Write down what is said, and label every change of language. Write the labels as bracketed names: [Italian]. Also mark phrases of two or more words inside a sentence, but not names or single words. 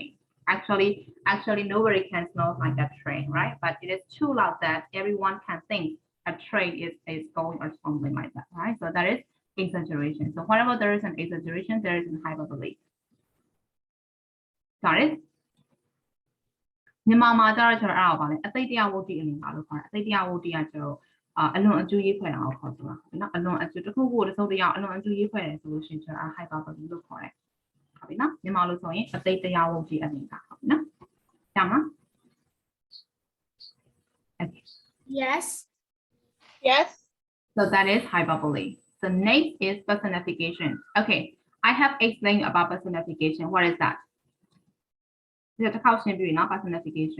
[English] Actually, nobody can snore like a train, right? But it is too loud that everyone can think a train is going or something like that, right? So that is exaggeration. So whenever there is an exaggeration, there is an hyperbole. Got it? [Burmese] မြန်မာမှာကျတော့ကျွန်တော်အဲ့ဒါပါလေအသိတရားဝတ္တိအနေပါလို့ခေါ်တယ်အသိတရားဝတ္တိကကျွန်တော်အလွန်အကျူးရေးဖွဲ့တာကိုခေါ်ဆိုတာနော်အလွန်အကျူးတစ်ခုခုတစ်စုံတစ်ရာအလွန်အကျူးရေးဖွဲ့တယ်ဆိုလို့ရှိရင်ကျွန်တော် hyperbole လို့ခေါ်တယ်ဟုတ်ပြီနော်မြန်မာလို့ဆိုရင်အသိတရားဝတ္တိအနေပါဟုတ်ပြီနော်ကြားမလား Okay. [English] Yes. Yes. So that is hyperbole. So next is personification. Okay, I have explained about personification. What is that? There's a question doing now personification.